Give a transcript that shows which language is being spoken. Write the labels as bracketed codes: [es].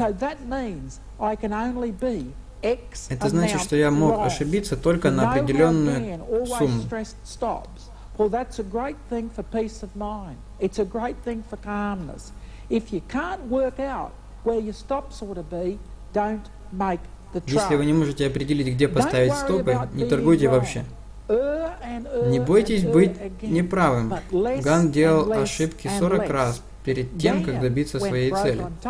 [ru] Это значит, что я мог ошибиться только на определенную сумму. [en] Well, that's a great thing for peace of mind. It's a great thing for calmness. If you can't work out where your stops ought to be, don't make the trade. [ru] Если вы не можете определить, где поставить стопы, не торгуйте вообще. Не бойтесь быть неправым. Ганн делал ошибки 40 раз перед тем, как добиться своей цели.